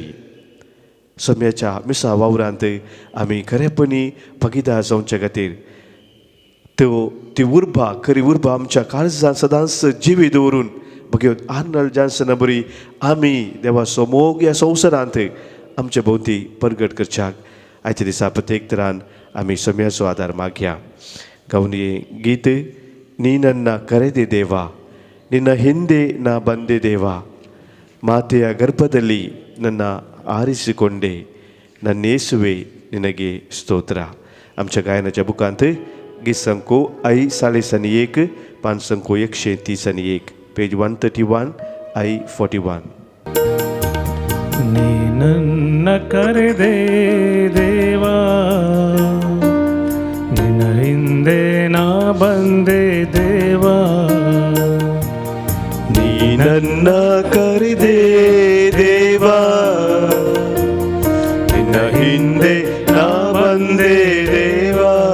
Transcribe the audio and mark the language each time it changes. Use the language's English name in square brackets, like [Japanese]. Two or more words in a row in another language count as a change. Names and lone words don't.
[Konkani] सम्याच्या मिसा वावरांत आमी खरेपणी भागीदार जावचे खातीर ती उर्बा खरी उर्बा आमच्या काळजांत सदांच जिवी दवरून भगवत आर्नल्ड जॉन्सन बरी आमी देवाचो मोग ह्या संवसारांत आमचे भोवती परगट करच्याक आयच्या दिसा प्रत्येक तरान आमी सम्याचो आदार मागया. गावनी गीत [Kannada] ನೀ ನನ್ನ ಕರೆದೆ ದೇವಾ ನಿನ್ನ ಹಿಂದೆ ನಾ ಬಂದೆ ದೇವಾ, ಮಾತೆಯ ಗರ್ಭದಲ್ಲಿ ನನ್ನ ಆರಿಸಿಕೊಂಡೆ, ನನ್ನೇಸುವೆ ನಿನಗೆ ಸ್ತೋತ್ರ. [Konkani] आमच्या गायनाच्या बुकांत गीत संको आई 101 पान संको 131 पेज 131 आई 41. [Kannada] ನೀ ನನ್ನ ಕರೆದೆ ದೇವಾ, ನಿನ್ನ ಹಿಂದೆ ನಾ ಬಂದೆ ದೇವಾ, ನೀ ನನ್ನ ಕರೆದೆ ದೇವಾ, ನಿನ್ನ ಹಿಂದೆ ನಾ ಬಂದೆ ದೇವಾ,